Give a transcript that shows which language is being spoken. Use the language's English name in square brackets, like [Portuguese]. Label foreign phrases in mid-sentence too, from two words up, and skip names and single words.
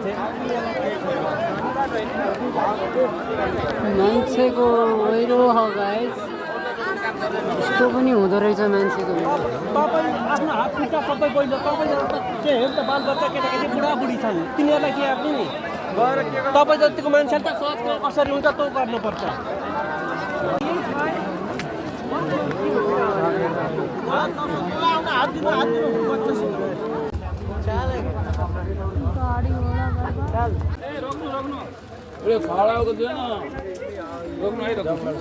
[Nepali] मान्छेको ओइरो हो गाइस। यस्तो पनि हुँदो रहेछ मान्छेको। तपाईँ आफ्नो हात खुट्टा सबै पहिलो तपाईँले के हेर त बालबच्चा केटाकेटी बुढाबुढी छन्, तिनीहरूलाई के आफ्नो नि तपाईँ जतिको मान्छेले त सोच कसरी हुन्छ त्यो गर्नुपर्छ। [Hindi] खड़ा होकर जो है ना रोकना ही रखो।